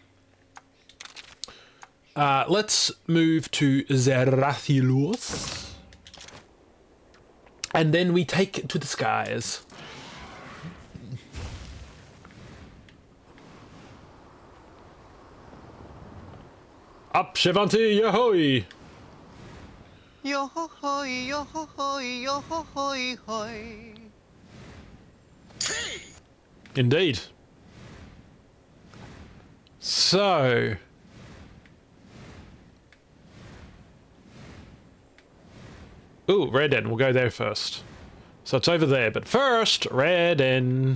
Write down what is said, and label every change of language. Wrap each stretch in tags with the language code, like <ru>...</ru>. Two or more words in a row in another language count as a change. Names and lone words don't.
<en>Let's move to Zerathilos. And then we take to the skies. Up, Shivanti, yahoy! Yo-ho-hoy, yo-ho-hoy, yo-ho-hoy, hoy. Indeed. So... Ooh, Redden. We'll go there first. So it's over there, but first, Redden.</en>